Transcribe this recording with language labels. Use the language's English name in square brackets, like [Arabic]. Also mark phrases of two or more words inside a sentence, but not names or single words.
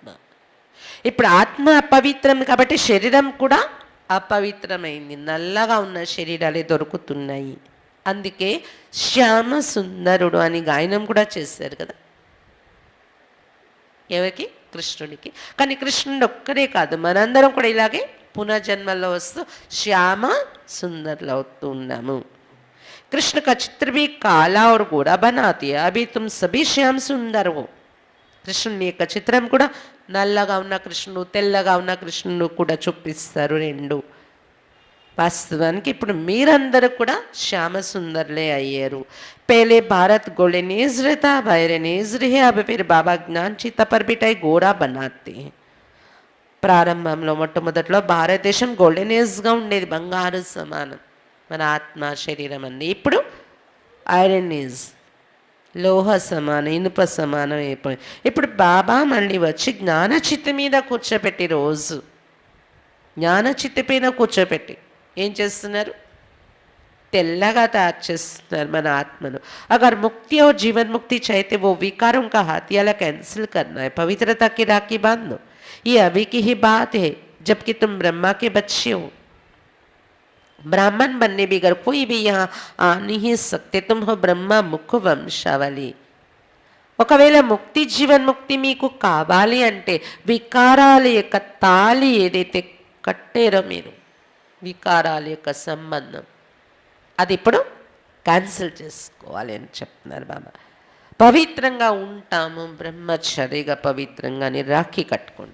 [Telugu] ఇప్పుడు ఆత్మ అపవిత్రం కాబట్టి శరీరం కూడా అపవిత్రమైంది, నల్లగా ఉన్న శరీరాలే దొరుకుతున్నాయి. అందుకే శ్యామ సుందరుడు అని గాయనం కూడా చేశారు కదా. ఎవరికి? కృష్ణుడికి. కానీ కృష్ణుడు ఒక్కడే కాదు, మనందరం కూడా ఇలాగే పునర్జన్మలో వస్తూ శ్యామ సుందరులు అవుతూ ఉన్నాము. [Hindi] कृष्ण का चित्र भी काला और गोरा बनाती है, अभी तुम सभी श्याम सुंदर हो. [Telugu] కృష్ణుని యొక్క చిత్రం కూడా నల్లగా ఉన్న కృష్ణుడు, తెల్లగా ఉన్న కృష్ణుడు కూడా చూపిస్తారు రెండు. వాస్తవానికి ఇప్పుడు మీరందరూ కూడా శ్యామ సుందర్లే అయ్యారు. [Hindi] पहले भारत [English] golden age [Hindi] रहता, [English] iron age [Hindi] रहे, अब फिर बाबा ज्ञान चित्त पर बिठाई गोरा बनाते हैं. [Telugu] ప్రారంభంలో మొట్టమొదట్లో భారతదేశం [English] golden age [Telugu] ఉండేది, బంగారు సమానం మన ఆత్మ శరీరం అన్నీ. ఇప్పుడు [English] iron age, [Telugu] లోహ సమానం, ఇనుప సమానం అయిపోయింది. ఇప్పుడు బాబా మళ్ళీ వచ్చి జ్ఞానచిత్త మీద కూర్చోపెట్టి, రోజు జ్ఞానచిత్త పైన కూర్చోపెట్టి ఏం చేస్తున్నారు? తెల్లగా తయారు చేస్తున్నారు మన ఆత్మను. [Hindi] अगर मुक्ति और जीवन मुक्ति चाहते वो विकारों का हाथियाला कैंसिल करना है, पवित्रता की राखी बांधो. ये अभी की ही बात है जबकि तुम ब्रह्मा के बच्चे हो. ब्राह्मण बनने भी अगर कोई भी यहाँ आ नहीं सकते, तुम हो ब्रह्मा मुख वंशावली. [Telugu] ఒకవేళ ముక్తి జీవన్ ముక్తి మీకు కావాలి అంటే వికారాల యొక్క తాళి ఏదైతే కట్టారో మీరు, వికారాల యొక్క సంబంధం అది ఇప్పుడు క్యాన్సిల్ చేసుకోవాలి అని చెప్తున్నారు బాబా. పవిత్రంగా ఉంటాము, బ్రహ్మచర్యగా పవిత్రంగా అని రాఖీ కట్టుకోండి.